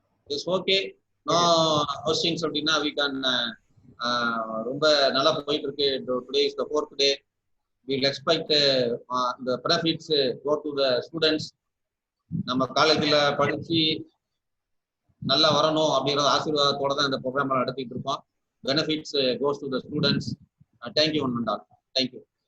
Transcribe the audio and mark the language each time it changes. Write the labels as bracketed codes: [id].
[en] It's okay. No questions [ta] அப்படின்னா [en] we can [ta] ரொம்ப நல்லா போயிட்டு இருக்கு. [en] Today is the 4th day. we will expect the benefits go to the students. [ta] நம்ம காலேஜ்ல படிச்சு நல்லா வரணும் அப்படிங்கிற ஆசீர்வாதத்தோட தான் இந்த ப்ரோக்ராம் நடத்திட்டு இருக்கோம். [en] Benefits goes to the students. Thank you one and all. Thank you.